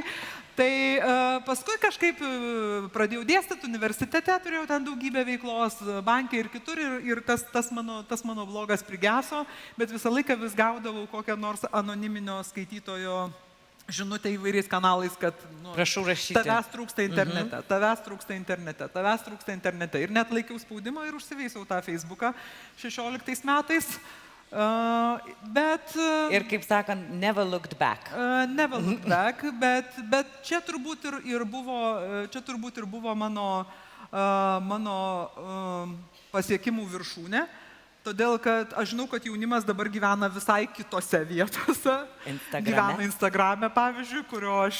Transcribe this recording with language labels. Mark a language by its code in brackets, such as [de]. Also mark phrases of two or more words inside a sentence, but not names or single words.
[lt] Tai paskui kažkaip pradėjau dėstyti universitete, turėjau ten daugybę veiklos, banke ir kitur ir tas mano blogas prigeso, bet visą laiką vis gaudavau kokią nors anoniminio skaitytojo žinutę įvairiais kanalais, kad prašau rašyti. Tavęs trūksta internete. Ir net laikiau spaudimą ir užsiveisiau tą Facebooką 16 metais. Ir kaip sakant, [en] never looked back. Never looked back, [lt] bet čia turbūt ir buvo mano pasiekimų viršūnė, todėl kad aš žinau, kad jaunimas dabar gyvena visai kitose vietose. Gyvena Instagrame, pavyzdžiui, kurio aš...